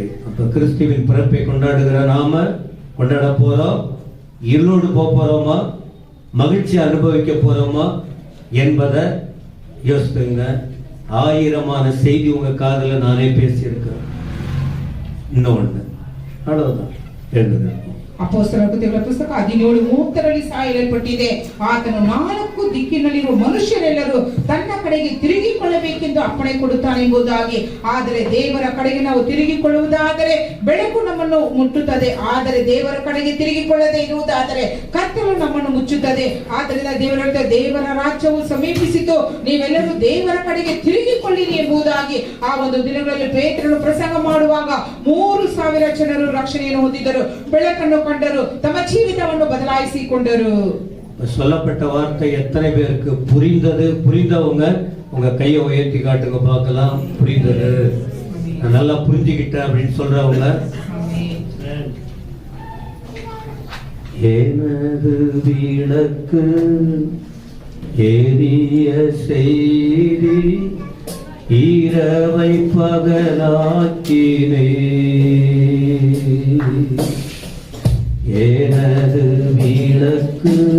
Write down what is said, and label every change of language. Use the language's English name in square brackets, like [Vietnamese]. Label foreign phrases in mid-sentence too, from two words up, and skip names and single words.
[Tamil] அப்ப கிறிஸ்துவின் பிறப்பை கொண்டாடுகிற நாம கொண்டாட போறோம். இருளோடு போறோமா, மகிழ்ச்சி அனுபவிக்க போறோமா என்பதை யோசித்துங்க. 1000 செய்தி உங்க காதல நானே பேசியிருக்கிறேன். இன்னொன்னு அவ்வளவுதான். எழுதுங்க. [Kannada] ಅಪೊಸ್ತಲರ ಕೃತ್ಯಗಳ ಪುಸ್ತಕ 17:30 ಸಾಯಲ್ಪಟ್ಟಿದೆ. ಆತನು 4 ದಿಕ್ಕಿನಲ್ಲಿರುವ ಮನುಷ್ಯರೆಲ್ಲರೂ ತನ್ನ ಕಡೆಗೆ ತಿರುಗಿಕೊಳ್ಳಬೇಕೆಂದು ಅಪ್ಪಣೆ ಕೊಡುತ್ತಾನೆ ಎಂಬುದಾಗಿ. ಆದರೆ ದೇವರ ಕಡೆಗೆ ನಾವು ತಿರುಗಿಕೊಳ್ಳುವುದಾದರೆ ಬೆಳಕು ನಮ್ಮನ್ನು ಮುಟ್ಟುತ್ತದೆ, ಆದರೆ ದೇವರ ಕಡೆಗೆ ತಿರುಗಿಕೊಳ್ಳದೆ ಇರುವುದಾದರೆ ಕತ್ತಲು ನಮ್ಮನ್ನು ಮುಚ್ಚುತ್ತದೆ. ಆದ್ದರಿಂದ ದೇವರ ರಾಜ್ಯವು ಸಮೀಪಿಸಿತು, ನೀವೆಲ್ಲರೂ ದೇವರ ಕಡೆಗೆ ತಿರುಗಿಕೊಳ್ಳಿರಿ ಎಂಬುದಾಗಿ. ಆ ಒಂದು ದಿನಗಳಲ್ಲಿ ಪೇತ್ರನು ಪ್ರಸಂಗ ಮಾಡುವಾಗ 3000 ಜನರು ರಕ್ಷಣೆಯನ್ನು ಹೊಂದಿದರು, ಬೆಳಕನ್ನು ಕಂಡರು, ತಮ್ಮ ಜೀವಿತವನ್ನು ಬದಲಾಯಿಸಿಕೊಂಡರು. [Tamil] சொல்லப்பட்ட வார்த்தை எத்தனை பேருக்கு புரிந்தது? புரிந்தவங்க உங்க கையை உயர்த்தி காட்டுங்க பார்க்கலாம். புரிந்தது, நான் நல்லா புரிஞ்சுக்கிட்டேன் அப்படின்னு சொல்றவங்க. எனது விளக்கு எரிய செய்தி இரவை பகலாக்கினே, எனது விளக்கு